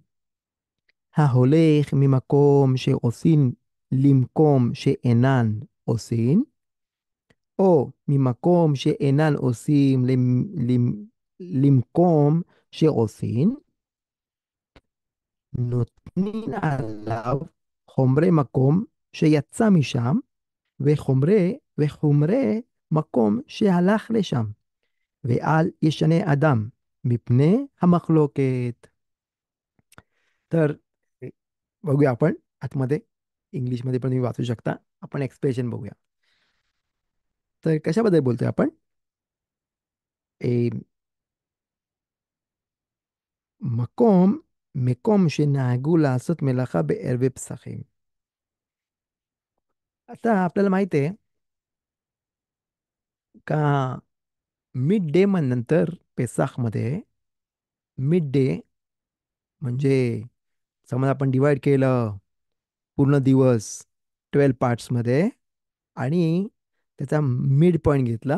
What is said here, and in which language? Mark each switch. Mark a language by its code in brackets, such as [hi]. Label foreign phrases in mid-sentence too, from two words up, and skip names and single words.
[he] ההולך ממקום שעושים למקום שאינן עושים, או ממקום שאינן עושים למקום שעושים, נותנים עליו חומרי מקום שיצא משם, וחומרי מקום שהלך לשם, ואל ישנה אדם מפני המחלוקת. [mr] तर बघूया आपण आतमध्ये इंग्लिशमध्ये पण तुम्ही वाचू शकता. आपण एक्सप्रेशन बघूया. तर कशाबद्दल बोलतोय आपण. ए, [he] מקום שנהגו לעשות מלאכה בערבי פסחים. [mr] आता आपल्याला माहित आहे का [en] mid day [mr] नंतर पेसाखमध्ये [en] mid day [mr] म्हणजे समज आपण डिवाइड केलं पूर्ण दिवस 12 पार्ट्समध्ये आणि त्याचा [en] mid point [mr] घेतला.